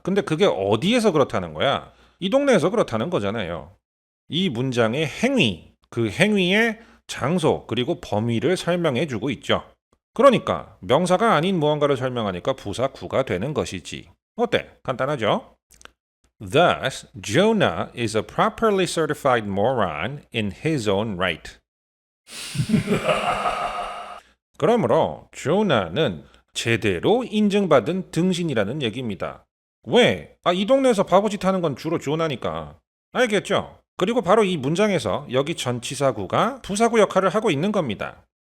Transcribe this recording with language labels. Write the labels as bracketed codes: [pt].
[ko] 근데 그게 어디에서 그렇다는 거야? 이 동네에서 그렇다는 거잖아요. 이 문장의 행위, 그 행위의 장소 그리고 범위를 설명해주고 있죠. 그러니까 명사가 아닌 무언가를 설명하니까 부사 구가 되는 것이지. 어때? 간단하죠? [en] Thus, Jonah is a properly certified moron in his own right. [ko] 그러므로 조나는 제대로 인증받은 등신이라는 얘기입니다. 왜? 이 동네에서 바보짓 하는 건 주로 조나니까. 알겠죠? 그리고 바로 이 문장에서 여기 전치사구가 부사구 역할을 하고 있는 겁니다.